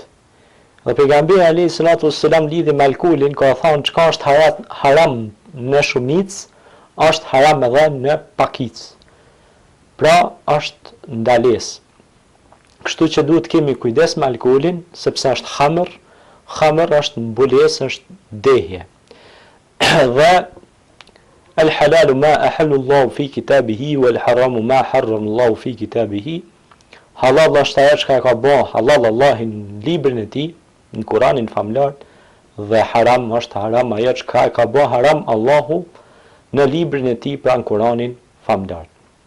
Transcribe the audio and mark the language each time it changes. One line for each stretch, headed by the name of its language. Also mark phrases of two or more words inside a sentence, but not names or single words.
Albanian: Dhe pejgamberi
Arabic: عليه الصلاة والسلام
Albanian: lidhi me alkoolin ka thënë çka është haram në shumicë, është haram edhe në pakicë. Pra është ndalesë. Kështu që duhet kemi kujdes me alkoolin, sepse është khamër, khamër është mbulesë, është dehje.
Arabic: Dhe الحلال ما أحل الله في كتابه والحرام ما حرم الله في كتابه wal haramu ma harrama Allahu fi kitabihi.
Albanian: Halal është ajo që ka bën halal Allahu në librin e tij, në Kur'anin famlar, dhe haram është haram ajo që ka bën haram Allahu në librin e tij, pra në Kur'anin famlar.